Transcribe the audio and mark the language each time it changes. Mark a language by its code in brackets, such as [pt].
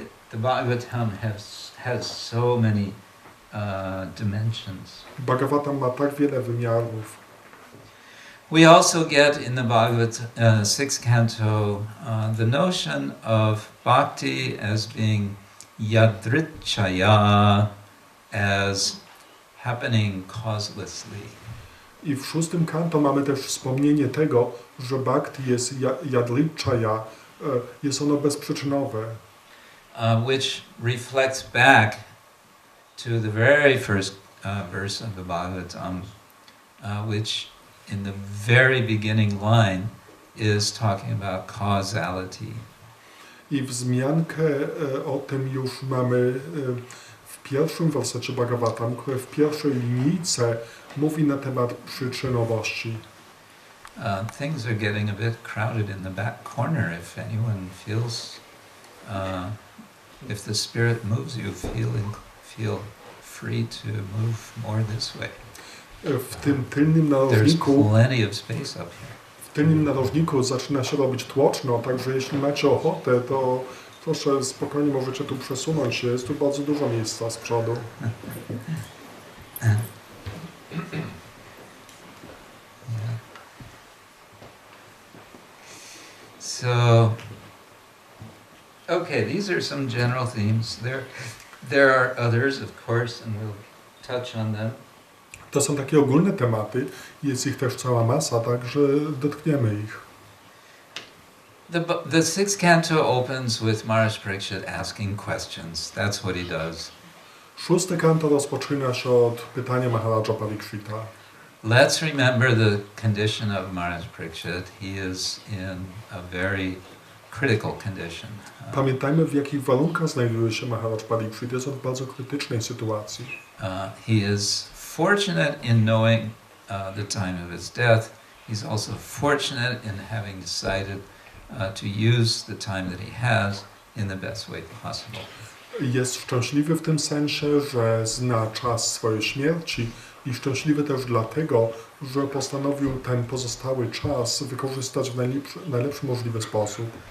[en] The Bhagavatam has so many dimensions. [pl] Bhagavatam ma tak wiele wymiarów. [en] We also get in the Bhagavad 6th canto the notion of bhakti as being yadrichaya, as happening causelessly. [pl] I w 6 kanto mamy też wspomnienie tego, że bhakti jest yadrichaya, jest ono bezprzyczynowe. [en] Which reflects back to the very first verse of the Bhagavatam, which in the very beginning line is talking about causality. [pl] I wzmiankę o tym już mamy w pierwszym wersecie Bhagavatam, które w pierwszej linijce mówi na temat przyczynowości. [en] Things are getting a bit crowded in the back corner. If anyone feels, if the Spirit moves you, feel free to move more this way. [pl] W tym tylnym [en] There's [pl] narożniku, [en] plenty of space up here. [pl] w tylnym narożniku zaczyna się robić tłoczno, także jeśli macie ochotę, to proszę spokojnie możecie tu przesunąć się. Jest tu bardzo dużo miejsca z przodu. [en] So, okay, these are some general themes. There are others, of course, and we'll touch on them. [pl] To są takie ogólne tematy, jest ich też cała masa, także dotkniemy ich. [en] The 6th canto opens with Swami-Przeglad asking questions. That's what he does. [pl] 6 kanto rozpoczyna się od pytania Maharaja Parikshita. [en] Let's remember the condition of Swami-Przeglad. He is in a very critical condition. [pl] Pamiętajmy, w jakich warunkach znajduje się Maharaj Parikshit. Jest on w bardzo krytycznej sytuacji. [en] He is fortunate in knowing the time of his death. He's also fortunate in having decided to use the time that he has in the best way possible. [pl] Jest szczęśliwy w tym sensie, że zna czas swojej śmierci i szczęśliwy też dlatego, że postanowił ten pozostały czas wykorzystać w najlepszy możliwy sposób.